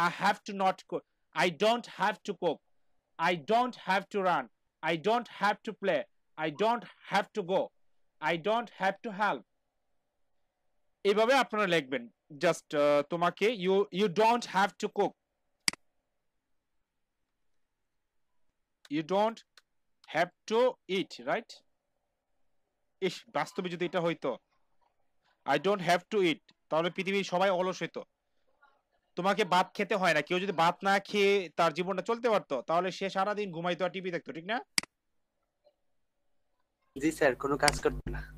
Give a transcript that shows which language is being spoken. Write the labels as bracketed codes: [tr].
[en] I have to not, I don't have to cook, I don't have to run, I don't have to play, I don't have to go. I don't have to help. [bn] এইভাবে আপনারা লিখবেন just তোমাকে [en] you don't have to cook. You don't have to eat, right? [bn] ইস, বাস্তবে যদি এটা হইতো [en] I don't have to eat, [bn] তাহলে পৃথিবীর সবাই অলস হইতো। তোমাকে ভাত খেতে হয় না। কেউ যদি ভাত না খেয়ে তার জীবনটা চলতে পারতো, তাহলে সে সারাদিন ঘুমাইতো আর টিভি দেখতো, ঠিক না? জি স্যার, কোনো কাজ করতে না।